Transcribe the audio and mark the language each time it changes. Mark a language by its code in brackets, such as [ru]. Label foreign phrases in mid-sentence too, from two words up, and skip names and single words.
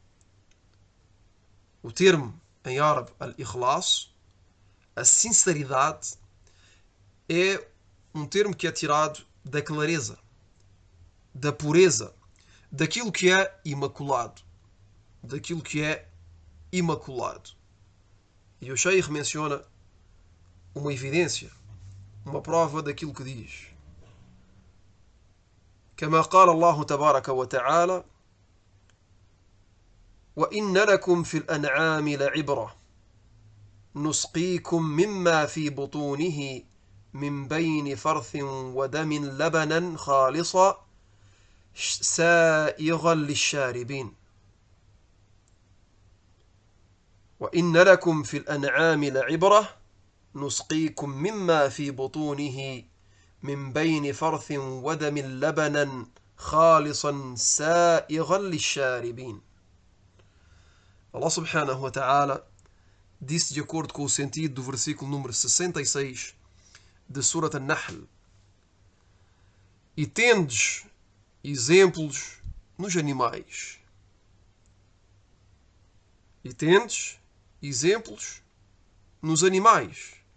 [pt] O termo em árabe al-ikhlas, a sinceridade, é um termo que é tirado da clareza, da pureza, daquilo que é imaculado. E o Sheikh menciona uma evidência, uma prova daquilo que diz. [ar] كما قال الله تبارك وتعالى: وإن لكم في الأنعام لعبرة نسقيكم مما في بطونه من بين فرث ودم لبنا خالصا سائغا للشاربين وإن لكم في الأنعام لعبرة نسقيكم مما في بطونه من بين فرث ودم لبنا خالصا سائغا للشاربين. [pt] Allah [ar] سبحانه وتعالى [pt] disse de acordo com o sentido do versículo número 66 de Surat An-Nahl: e tendes exemplos nos animais. E tendes exemplos nos animais.